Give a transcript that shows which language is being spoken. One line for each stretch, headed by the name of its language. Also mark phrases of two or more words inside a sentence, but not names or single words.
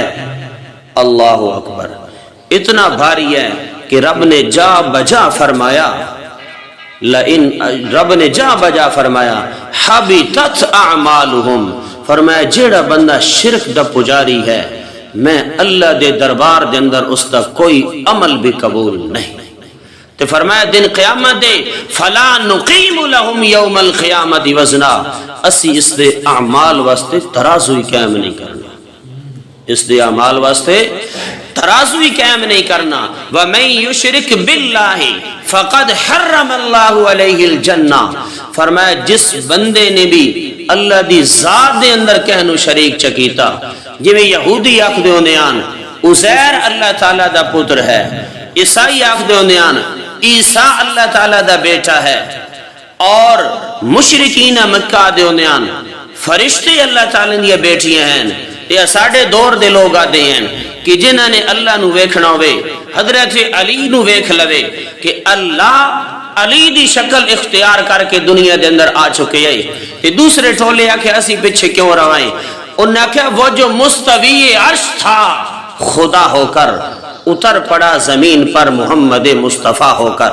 Arabic: اللہ اکبر،
Punjabi: اتنا بھاری ہے کہ رب نے جا بجا فرمایا، رب نے جا بجا فرمایا
Arabic: حبطت اعمالہم،
Punjabi: فرمایا جیڑا بندہ شرک دا پجاری ہے میں اللہ دے دربار دے اندر اس دا کوئی عمل بھی قبول نہیں. تو فرمایا دن قیامت دے
Arabic: فلا نقیم لہم یوم القیامت وزنا،
Punjabi: اسی اس دے اعمال واسطے ترازو ہی قائم نہیں کرنا، اس دے اعمال واسطے ترازو ہی قائم نہیں کرنا.
Arabic: وَمَن يُشْرِكْ بِاللَّهِ فَقَدْ حَرَّمَ اللَّهُ عَلَيْهِ الْجَنَّةَ،
Punjabi: فرمایا جس بندے نے بھی اللہ دی ذات دے اندر کہنو شریک چکیتا، جویں یہودی آکھ دے ہوندیان عزیر اللہ تعالیٰ دا پتر ہے، عیسائی آکھ دے ہوندیان عیسیٰ اللہ تعالیٰ دا بیٹا ہے، اور مشرکین مکہ دے ہوندیان فرشتے اللہ تعالیٰ دی بیٹیاں ہیں. یہ ساڑھے دور دے لوگ آدھے ہیں کہ جنہاں نے اللہ نو ویکھنا ہوئے حضرت علی نو ویکھ لوے کہ اللہ علی دی شکل اختیار کر کے دنیا دے اندر آ چکے ہیں. کہ دوسرے ٹولے آکھے اسی پیچھے کیوں روائیں؟
Urdu: انہوں نے کہا وہ جو مستوی عرش تھا خدا ہو کر اتر پڑا زمین پر محمد مصطفیٰ ہو کر.